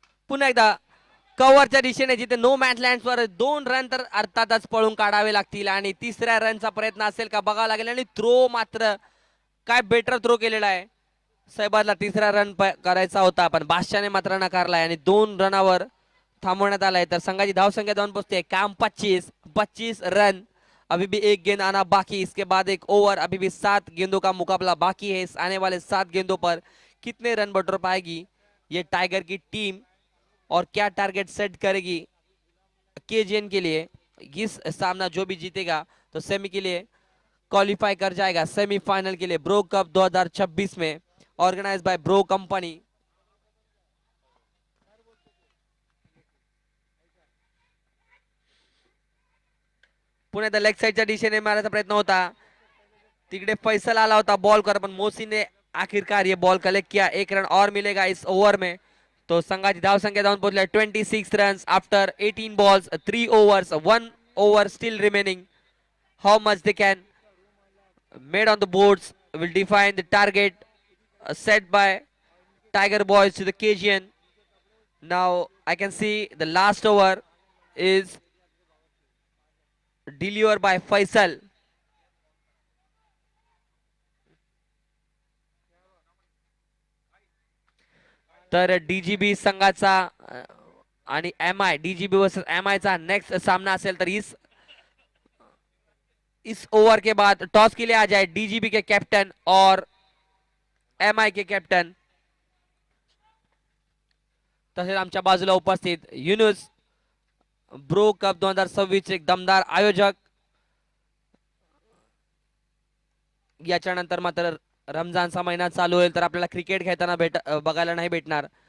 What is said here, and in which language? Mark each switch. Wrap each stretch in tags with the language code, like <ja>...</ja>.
<mr>पुन्हा एकदा कव्हरच्या दिशेने जिथे नो मॅच लँड्सवर 2 रन तर अर्थातच पळून काढावे लागतील आणि तिसऱ्या रनचा प्रयत्न असेल का बघावं लागेल. आणि थ्रो मात्र काय बेटर थ्रो केलेला आहे. सहबाजला तिसरा रन करायचा होता पण बादशाने मात्र नकारलाय आणि 2 रनावर थांबवण्यात आलाय. तर संघाची धावसंख्या जाऊन पोहोचते काम 25 रन.</mr> <hi>अभी भी एक गेंद आना बाकी. इसके बाद एक ओवर. अभी भी 7 गेंदों का मुकाबला बाकी है. इस आने वाले 7 गेंदों पर कितने रन बटोर पाएगी ये टाइगर की टीम और क्या टारगेट सेट करेगी केजीएन के लिए. इस सामना जो भी जीतेगा तो सेमी के लिए क्वालिफाई कर जाएगा सेमीफाइनल के लिए ब्रो कप 2026 में organise by bro company.</hi> <mr>Pune the leg साइडच्या दिशेने मारायचा प्रयत्न होता. तिकडे फैसल आला होता बॉल कर पण</mr> <hi>मोसी ने आखिरकार ये बॉल कलेक्ट किया. 1 रन और मिलेगा इस ओवर में.</hi> <mr>तो संघाची धाव संख्या जाऊन पोहोचल्या 26 runs</mr> <en>After 18 balls 3 overs 1 over still remaining. How much they can made on the boards will define the target set by Tiger Boys to the KGN. Now I can see the last over is delivered by Faisal.</en> <mr>तर DGB संघाचा आणि M I DGB versus M I चा next सामना असेल तर</mr> <hi>इस over के बाद टॉस के लिए आ जाए डीजीबी के कैप्टन और एमआय के कैप्टन.</hi> <mr>तसेच आमच्या बाजूला उपस्थित युनुस ब्रो कप 2026 एक दमदार आयोजक. याच्यानंतर मात्र रमजानचा महिना चालू होईल तर आपल्याला क्रिकेट खेळताना बघायला नाही भेटणार.</mr>